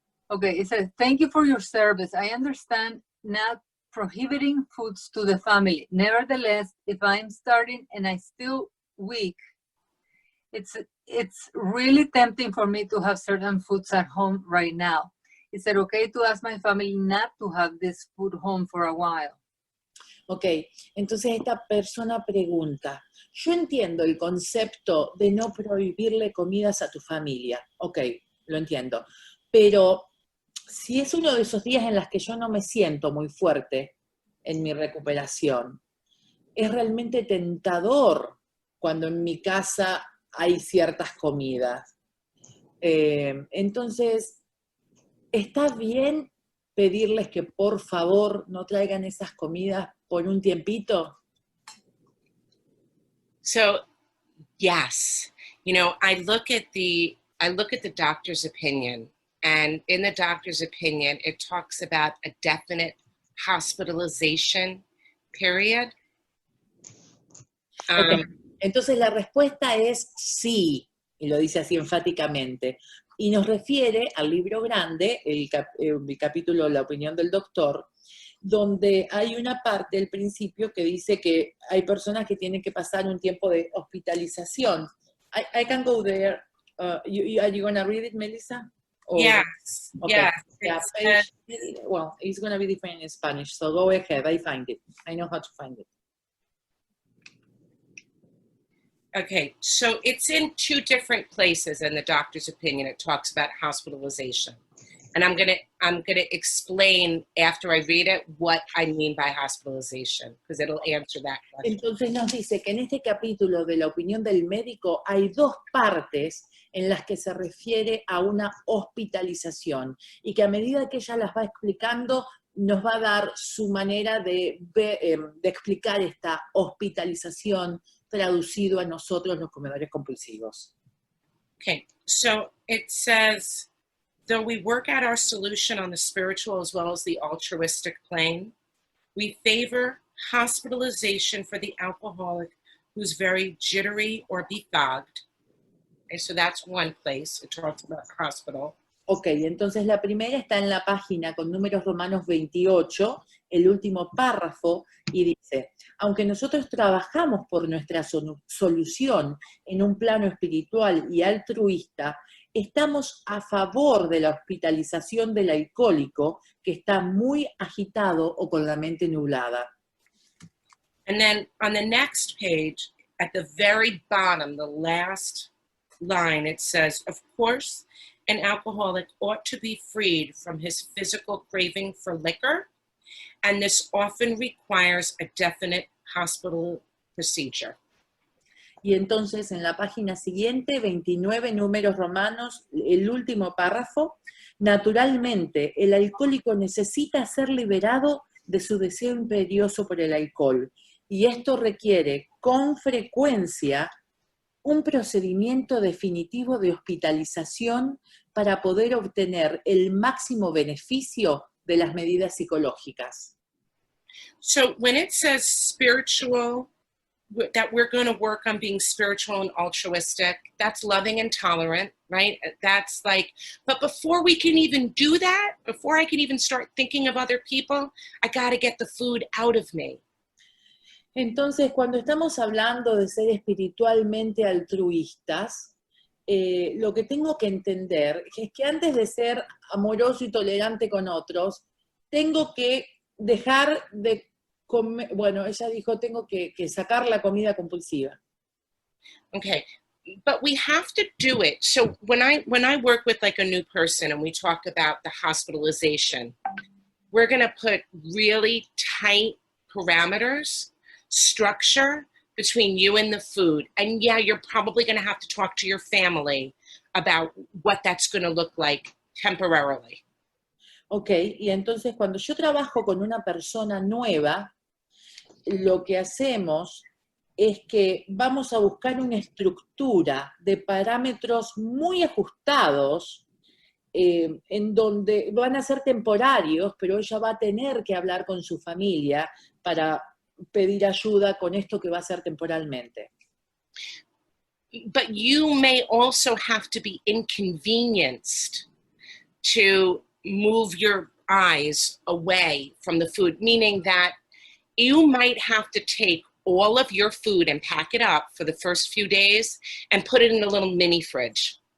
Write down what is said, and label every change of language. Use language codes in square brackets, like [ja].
[en] Okay, it says, thank you for your service. I understand not prohibiting foods to the family. Nevertheless, if I'm starting and I'm still weak, it's really tempting for me to have certain foods at home right now. Is it okay to ask my family not to have this food home for a while? [es] Ok, entonces esta persona pregunta, yo entiendo el concepto de no prohibirle comidas a tu familia, ok, lo entiendo, pero si es uno de esos días en los que yo no me siento muy fuerte en mi recuperación, es realmente tentador cuando en mi casa hay ciertas comidas. Entonces, ¿está bien pedirles que por favor no traigan esas comidas por un tiempito? [en] So, yes. You know, I look at the doctor's opinion, and in the doctor's opinion, it talks about a definite hospitalization period. Okay. [es] Entonces la respuesta es sí, y lo dice así enfáticamente, y nos refiere al libro grande, el capítulo La opinión del doctor, donde hay una parte del principio que dice que hay personas que tienen que pasar un tiempo de hospitalización. [en] I can go there. Are you going to read it, Melissa? Or, yes. Okay. Yes. Yeah, well, it's going to be different in Spanish, so go ahead. I find it. I know how to find it. Okay, so it's in two different places in the doctor's opinion. It talks about hospitalization. And I'm gonna explain after I read it what I mean by hospitalization, because it'll answer that question. [es] Entonces nos dice que en este capítulo de la opinión del médico hay dos partes en las que se refiere a una hospitalización, y que a medida que ella las va explicando, nos va a dar su manera de explicar esta hospitalización traducido a nosotros los comedores compulsivos. [en] Okay, so it says, though we work out our solution on the spiritual as well as the altruistic plane, we favor hospitalization for the alcoholic who's very jittery or befogged. Okay, so that's one place. It talks about hospital. [es] Ok, entonces la primera está en la página con números romanos 28, el último párrafo, y dice, aunque nosotros trabajamos por nuestra solución en un plano espiritual y altruista, estamos a favor de la hospitalización del alcohólico que está muy agitado o con la mente nublada. [en] And then on the next page, at the very bottom, the last line, it says, of course, an alcoholic ought to be freed from his physical craving for liquor, and this often requires a definite hospital procedure. [es] Y entonces en la página siguiente, 29 números romanos, el último párrafo, naturalmente el alcohólico necesita ser liberado de su deseo imperioso por el alcohol, y esto requiere con frecuencia un procedimiento definitivo de hospitalización para poder obtener el máximo beneficio de las medidas psicológicas. [en] So when it says spiritual, that we're going to work on being spiritual and altruistic, that's loving and tolerant, right? That's like, but before we can even do that, before I can even start thinking of other people, I got to get the food out of me. [es] Entonces, cuando estamos hablando de ser espiritualmente altruistas, lo que tengo que entender es que antes de ser amoroso y tolerante con otros, tengo que dejar de comer, bueno, ella dijo, tengo que sacar la comida compulsiva. [en] Okay, but we have to do it. So when I work with like a new person and we talk about the hospitalization, we're going to put really tight parameters structure between you and the food. And yeah, you're probably going to have to talk to your family about what that's going to look like temporarily. [es] Ok, y entonces cuando yo trabajo con una persona nueva, lo que hacemos es que vamos a buscar una estructura de parámetros muy ajustados, en donde van a ser temporarios, pero ella va a tener que hablar con su familia para pedir ayuda con esto que va a ser temporalmente. [en] But you may also have to be inconvenienced to move your eyes away from the food, meaning that you might have to take all of your food and pack it up for the first few days and put it in a little mini fridge.